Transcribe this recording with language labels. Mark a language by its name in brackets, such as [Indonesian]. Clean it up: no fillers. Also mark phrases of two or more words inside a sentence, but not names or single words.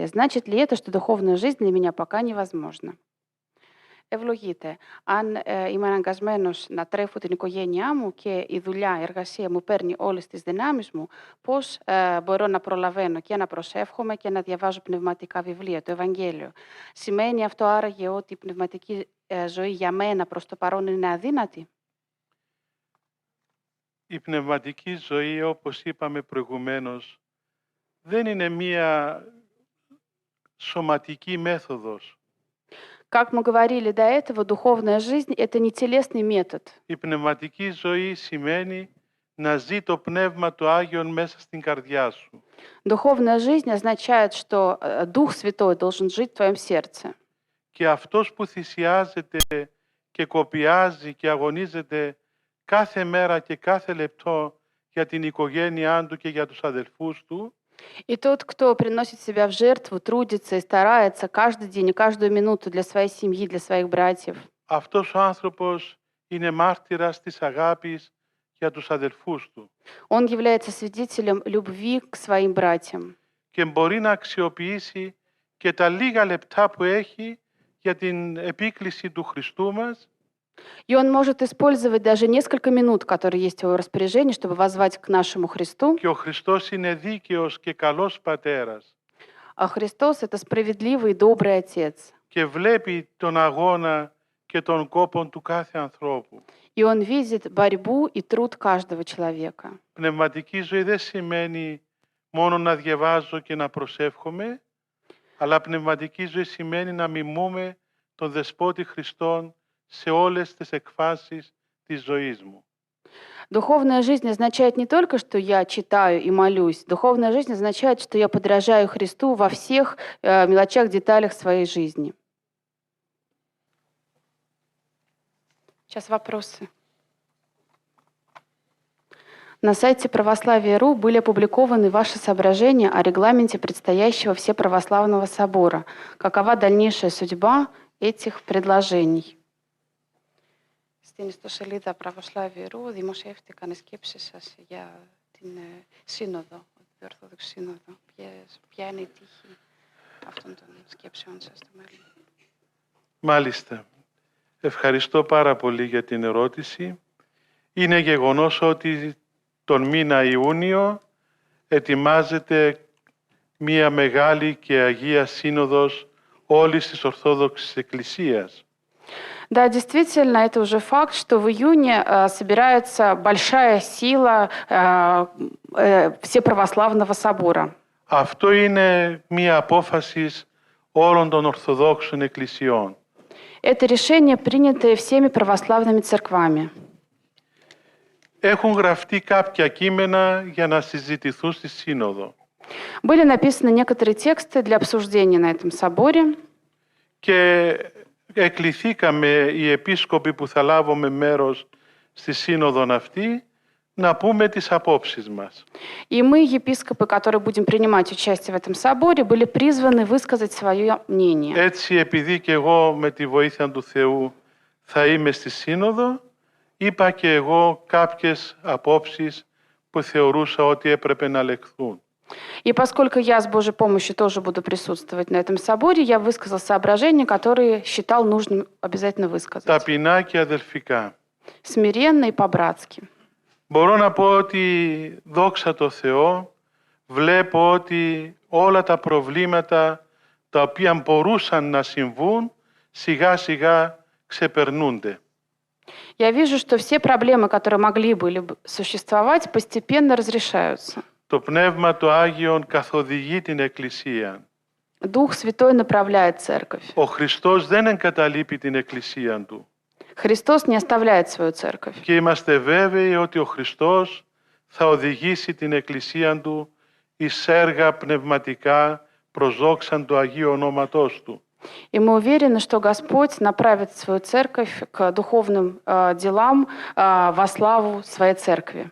[Russian] Значит ли это, что духовная жизнь для меня пока невозможна? [Greek] Ευλογείτε. Αν είμαι αναγκασμένος να τρέφω την οικογένειά μου και η δουλειά, η εργασία μου παίρνει όλες τις δυνάμεις μου, πώς μπορώ να προλαβαίνω και να προσεύχομαι και να διαβάζω πνευματικά βιβλία, το Ευαγγέλιο? Σημαίνει αυτό άραγε ότι η πνευματική ζωή για μένα προς το παρόν είναι αδύνατη? Η πνευματική ζωή, όπως είπαμε προηγουμένως, δεν είναι μία σωματική μέθοδος. [Russian] Как мы говорили до этого, духовная жизнь — это не телесный метод. [Greek] Η πνευματική ζωή σημαίνει να ζει το Πνεύμα το Άγιον μέσα στην καρδιά σου. [Russian] Духовная жизнь означает, что Дух Святой должен жить в твоем сердце. [Greek] Και αυτός που θυσιάζεται και κοπιάζει και αγωνίζεται κάθε μέρα και κάθε λεπτό για την οικογένειά του και για τους αδελφούς του, [Russian] И тот, кто приносит себя в жертву, трудится и старается каждый день и каждую минуту для своей семьи, для своих братьев. [Greek] αυτός ο άνθρωπος είναι μάρτυρας της αγάπης για τους αδελφούς του. [Russian] Он является свидетелем любви к своим братьям. [Greek] Και μπορεί να αξιοποιήσει και τα λίγα λεπτά που έχει για την επίκληση του Χριστού μας, [Russian] И он может использовать даже несколько минут, которые есть в его распоряжении, чтобы воззвать к нашему Христу. [Greek] και ο Χριστός είναι δίκαιος και καλός πατέρας [Russian] А Христос — это справедливый и добрый Отец. [Greek] και βλέπει τον αγώνα και τον κόπο του κάθε ανθρώπου. [Russian] И он видит борьбу и труд каждого человека. [Greek] Πνευματική ζωή δεν σημαίνει μόνο να διαβάζω και να προσεύχομαι, αλλά πνευματική ζωή σημαίνει να μιμούμε τον Δεσπότη Χριστόν σε όλες τις εκφάσεις της ζωής μου. [Russian] Духовная жизнь означает не только, что я читаю и молюсь. Духовная жизнь означает, что я подражаю Христу во всех мелочах, деталях своей жизни. Сейчас вопросы. На сайте Православия.ру были опубликованы ваши соображения о регламенте предстоящего Всеправославного собора. Какова дальнейшая судьба этих предложений? [Greek] Στην ιστοσελίδα Pravoslavia.ru δημοσιεύτηκαν οι σκέψεις σας για την σύνοδο, την Ορθόδοξη Σύνοδο. Ποια είναι η τύχη αυτών των σκέψεων σας στο μέλλον? Μάλιστα. Ευχαριστώ πάρα πολύ για την ερώτηση. Είναι γεγονός ότι τον μήνα Ιούνιο ετοιμάζεται μία μεγάλη και Αγία Σύνοδος όλης της Ορθόδοξης Εκκλησίας. [Russian] Да, действительно, это уже факт, что в июне собирается большая сила Всеправославного собора. [Greek] Αυτό είναι μία απόφαση όλων των Ορθοδόξων Εκκλησιών. [Russian] Это решение, принятое всеми православными церквами. [Greek] Έχουν γραφτεί κάποια κείμενα για να συζητηθούν στη Σύνοδο. [Russian] Были написаны некоторые τексты для обсуждения на этом соборе. [Greek] Και εκληθήκαμε οι επίσκοποι που θα λάβουμε μέρος στη Σύνοδο αυτή να πούμε τις απόψεις μας. [Russian] И мы, епископы, которые будем принимать участие в этом соборе, были призваны высказать свое мнение. [Greek] Έτσι, επειδή και εγώ με τη βοήθεια του Θεού θα είμαι στη Σύνοδο, είπα και εγώ κάποιες απόψεις που θεωρούσα ότι έπρεπε να λεχθούν. [Russian] И поскольку я с Божьей помощью тоже буду присутствовать на этом соборе, я высказал соображения, которые считал нужным обязательно высказать. [Greek] Ταπεινά και αδελφικά. [Russian] Смиренно и по-братски. [Greek] Μπορώ να πω ότι, δόξα τω Θεώ, βλέπω ότι όλα τα προβλήματα τα οποία μπορούσαν να συμβούν, σιγά σιγά ξεπερνούνται. [Russian] Я вижу, что все проблемы, которые могли бы существовать, постепенно разрешаются. [Greek] Το Πνεύμα το Άγιον καθοδηγεί την Εκκλησία. [Russian] Дух Святой направляет церковь. [Greek] Ο Χριστός δεν εγκαταλείπει την Εκκλησία Του. [Russian] Χристос не оставляет свою церковь. [Greek] Και είμαστε βέβαιοι ότι ο Χριστός θα οδηγήσει την Εκκλησία Του εις έργα πνευματικά προς δόξαν του Αγίου Ονόματός Του. [Russian] И мы уверены, что Господь направит свою церковь к духовным делам во славу своей церкви.